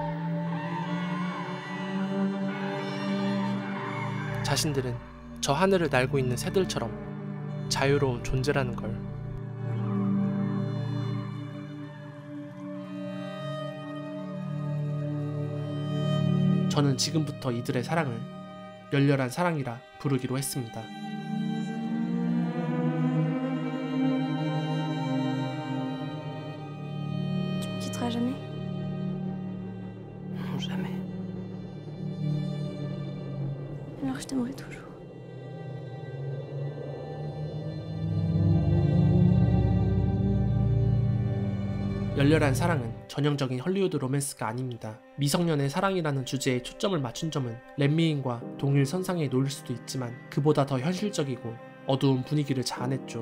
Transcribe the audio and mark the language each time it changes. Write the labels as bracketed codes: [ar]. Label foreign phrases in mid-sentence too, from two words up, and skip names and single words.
[ko] 자신들은 저 하늘을 날고 있는 새들처럼 자유로운 존재라는 걸. 저는 지금부터 이들의 사랑을 열렬한 사랑이라 부르기로 했습니다. [fr] Jamais? Non, jamais. Alors je t'aimerai toujours. [ko] 열렬한 사랑은 전형적인 헐리우드 로맨스가 아닙니다. 미성년의 사랑이라는 주제에 초점을 맞춘 점은 렛미인과 동일 선상에 놓일 수도 있지만 그보다 더 현실적이고 어두운 분위기를 자아냈죠.